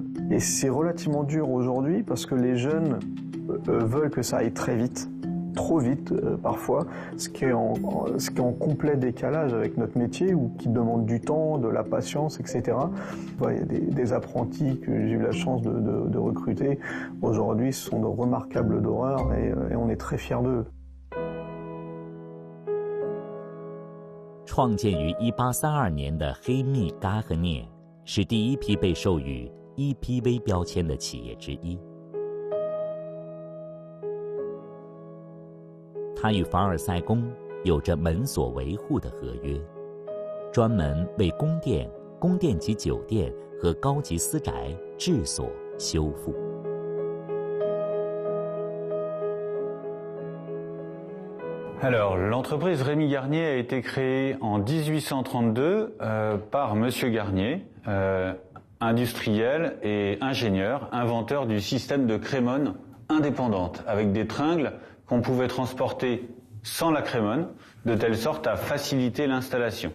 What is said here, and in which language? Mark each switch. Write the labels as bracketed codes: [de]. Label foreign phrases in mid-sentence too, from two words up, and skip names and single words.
[fr] Et c'est relativement dur aujourd'hui parce que les jeunes veulent que ça aille très vite, trop vite parfois, ce qui est en complet décalage avec notre métier ou qui demande du temps, de la patience, etc. Il y a des apprentis que j'ai eu la chance de recruter. Aujourd'hui, ce sont de remarquables doreurs et on est très fiers d'eux. [zh] 创建于1832年的黑密嘎赫涅是第一批被授予 EPV 标签的企业之一。它与凡尔赛宫有着门锁维护的合约，专门为宫殿、宫殿级酒店和高级私宅制锁修复。 [fr] Alors, l'entreprise Rémy Garnier a été créée en 1832 par Monsieur Garnier, industriel et ingénieur, inventeur du système de crémone indépendante, avec des tringles qu'on pouvait transporter sans la crémone, de telle sorte à faciliter l'installation.